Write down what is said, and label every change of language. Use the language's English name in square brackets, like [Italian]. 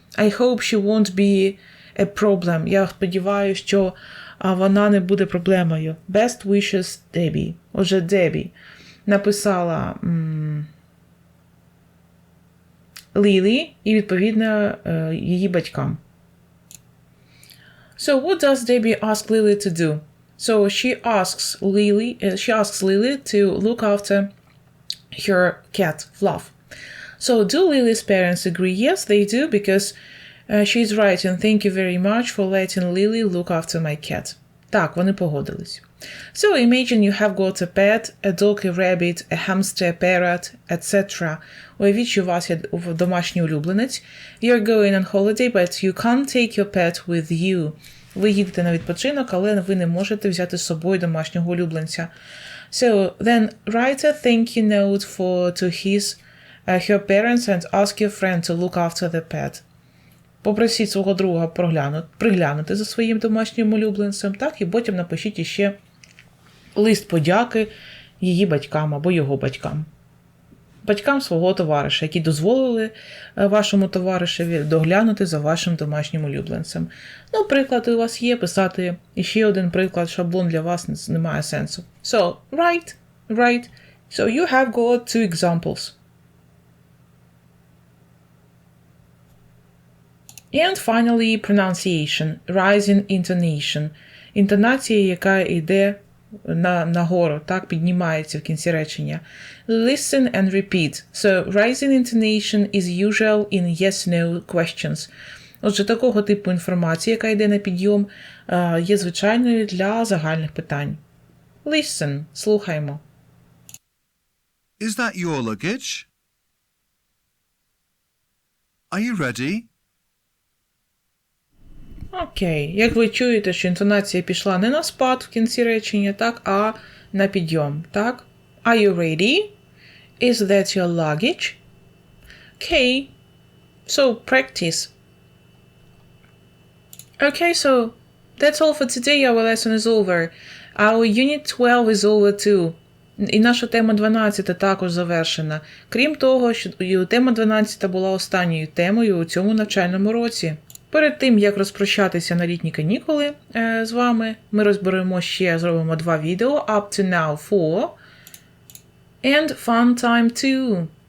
[English] I hope she won't be a problem. [Ukrainian] Я сподіваюся, що вона не буде проблемою. [English] Best wishes, Debbie. [Ukrainian] Отже, Дебі написала Лілі і, відповідно, її батькам. [English] So, what does Debbie ask Lily to do? So, she asks Lily to look after her cat, Fluff. So, do Lily's parents agree? Yes, they do, because she's right, and thank you very much for letting Lily look after my cat. [Ukrainian] Так, вони погодились. [English] So, imagine you have got a pet, a dog, a rabbit, a hamster, a parrot, etc. [Ukrainian] Уявіть, що у вас є домашній улюбленець. [English] You're going on holiday, but you can't take your pet with you. [Ukrainian] Ви їдете на відпочинок, але ви не можете взяти з собою домашнього улюбленця. [English] So, then write a thank you note to her parents and ask your friend to look after the pet. [Ukrainian] Попросіть свого друга приглянути за своїм домашнім улюбленцем, так, і потім напишіть іще лист подяки її батькам або його батькам. Батькам свого товариша, які дозволили вашому товаришеві доглянути за вашим домашнім улюбленцем. Ну, приклад у вас є, писати іще один приклад, шаблон для вас не має сенсу. [English] So, write. So, you have got 2 examples. And finally, pronunciation, rising intonation. [Ukrainian] Інтонація, яка йде нагору, так, піднімається в кінці речення. [English] Listen and repeat. So, rising intonation is usual in yes-no questions. [Ukrainian] Отже, такого типу інформації, яка йде на підйом, є звичайною для загальних питань. [English] Listen. [Ukrainian] Слухаємо. [English] Is that your luggage? Are you ready? [Ukrainian] Окей. Як ви чуєте, що інтонація пішла не на спад в кінці речення, так, а на підйом, так? [English] Are you ready? Is that your luggage? Okay. So, practice. Okay, so that's all for today. Our lesson is over. Our unit 12 is over too. [Ukrainian] І наша тема 12 також завершена. Крім того, що тема 12 була останньою темою у цьому навчальному році. Перед тим, як розпрощатися на літні канікули з вами, ми розберемо зробимо 2 відео, Up to Now 4 and Fun Time 2.